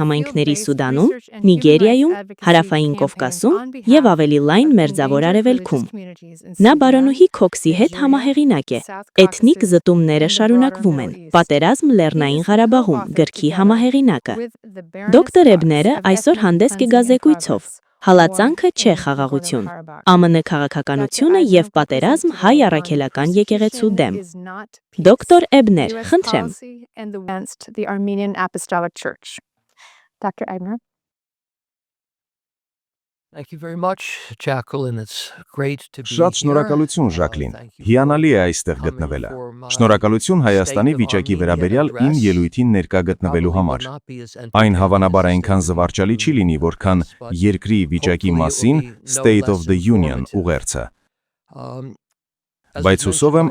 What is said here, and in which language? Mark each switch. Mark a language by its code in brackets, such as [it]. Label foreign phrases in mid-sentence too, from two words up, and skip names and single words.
[hy] համայնքների Սուդանում, Նիգերիայում, Հարավային Կովկասում եւ ավելի լայն Մերձավոր Արևելքում։ Նա բարոնուհի Քոքսի հետ համահեղինակ է։ Էթնիկ զտումները շարունակվում են։ Պատերազմ Լեռնային Ղարաբաղում գրքի համահեղինակը։ Դոկտոր Էբները այսօր հանդես կգազեկույցով Հալածանքը չէ խաղաղություն, ԱՄՆ քաղաքականությունը եւ պատերազմ հայ առաքելական եկեղեցու դեմ։ Դոկտոր Էբներ, խնդրեմ։ [en] Dr. Ebner. Thank you very much, Jacqueline. It's great to be [hy] Շատ շնորհակալություն, Ժակլին։ Հիանալի է այստեղ գտնվելը։ Շնորհակալություն Հայաստանի վիճակի վերաբերյալ իմ ելույթին ներկա գտնվելու համար։ Այն հավանաբար այնքան զվարճալի չի լինի, որքան երկրի վիճակի մասին [en] State of the Union [hy] ուղերձը։ Բայց հուսով եմ